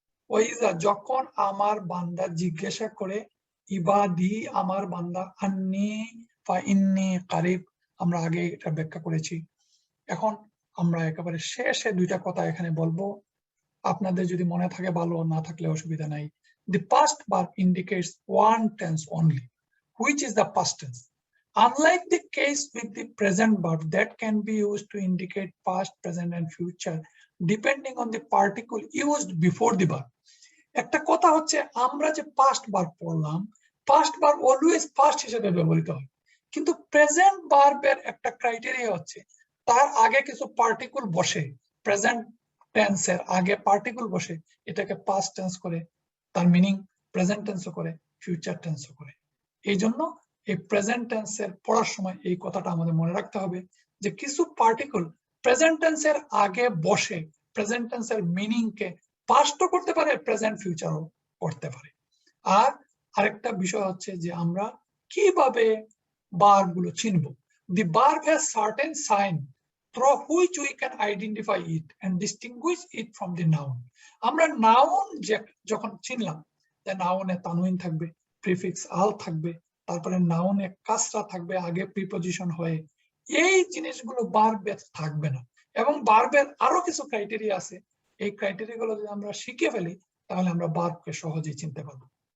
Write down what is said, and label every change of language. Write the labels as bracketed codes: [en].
[bn] ওয়াইজা যখন আমার বান্দা জিজ্ঞাসা করে, ইবাদি আমার বান্দা, আন্নি [ar] ফা ইন্নী কারিব, [bn] আমরা আগে এটা ব্যাখ্যা করেছি। এখন আমরা একেবারে শেষে দুইটা কথা এখানে বলবো, আপনাদের যদি মনে থাকে ভালো, না থাকলে অসুবিধা নাই। [en] The past verb indicates one tense only, which is the past tense. Unlike the case with the present verb that can be used to indicate past, present and future depending on the particle used before the verb. [bn] একটা কথা হচ্ছে, আমরা যে past verb পড়লাম, past verb always past হিসেবে ব্যবহৃত হয়, কিন্তু প্রেজেন্ট ভার্বের একটা ক্রাইটেরিয়া হচ্ছে তার আগে কিছু পার্টিকুল বসে, প্রেজেন্ট টেন্সের আগে পার্টিকুল বসে, এটাকে পাস্ট টেন্স করে, তার মিনিং প্রেজেন্ট টেন্সও করে, ফিউচার টেন্সও করে। এই জন্য এই প্রেজেন্ট টেন্সের পড়ার সময় এই কথাটা আমাদের মনে রাখতে হবে যে কিছু পার্টিকুল প্রেজেন্ট টেন্সের আগে বসে প্রেজেন্ট টেন্সের মিনিংকে পাস্টও করতে পারে, প্রেজেন্ট ফিউচারও করতে পারে। আর আরেকটা বিষয় হচ্ছে যে আমরা কিভাবে ভার্বগুলো চিনব। [en] The verb has certain sign through which we can identify it and distinguish it from the noun. [bn] আমরা noun যখন চিনলাম, যে নাউনে তানউইন থাকবে, প্রিফিক্স আল থাকবে, তারপরে নাউনে কাসরা থাকবে আগে প্রিপজিশন হয়ে, এই জিনিসগুলো ভার্বের থাকবে না। এবং ভার্বের আরো কিছু ক্রাইটেরিয়া আছে, এই ক্রাইটেরিয়া গুলো যদি আমরা শিখে ফেলি তাহলে আমরা ভার্বকে সহজেই চিনতে পারবো।